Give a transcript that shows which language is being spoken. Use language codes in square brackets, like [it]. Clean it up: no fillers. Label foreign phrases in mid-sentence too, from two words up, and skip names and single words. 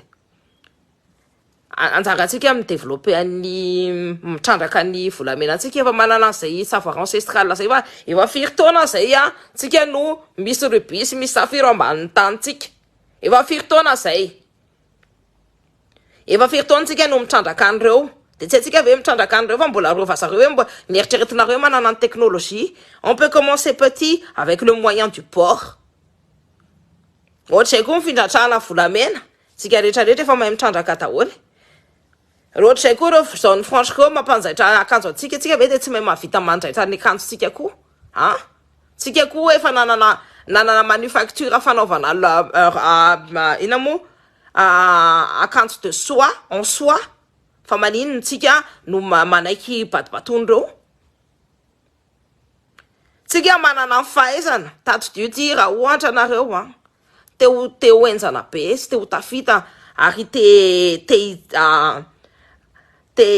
[mg] Anjarantsika mi-développer mitrandraka ny volamenantsika efa manana zay [fr] savoir ancestral [mg] zay efa firy taona zay tsika no misy rubis misy safira ambanin'ny tanitsika. Efa firy taona zay. Efa firy taona tsika no mitrandraka an'reo. De tsy haintsika ve mitrandraka an'reo fa mbola rova zareo hoe mbola nieritreretinareo manana ny technologie. [fr] On peut commencer petit avec le moyen du port. [mg] Ohatra koa mifindratrahana volamena, tsika rehetrarehetra efa mahay mitrandraka daholo. Ohatra koa reo [fr] zone franche [mg] koa mampanjaitra akanjo antsika, tsika ve de tsy mahay mahavita manjaitra ny akanjotsika koa? Tsika koa efa nanana manufacture fanaovana ina mo akanjo [fr] de soie en soie. [mg] Fa maninona tsika no manaiky batibatondreo. Tsika manana fahaizana tadidio ty raha ohatra nareo te ho enjana be sy te ho tafita ary te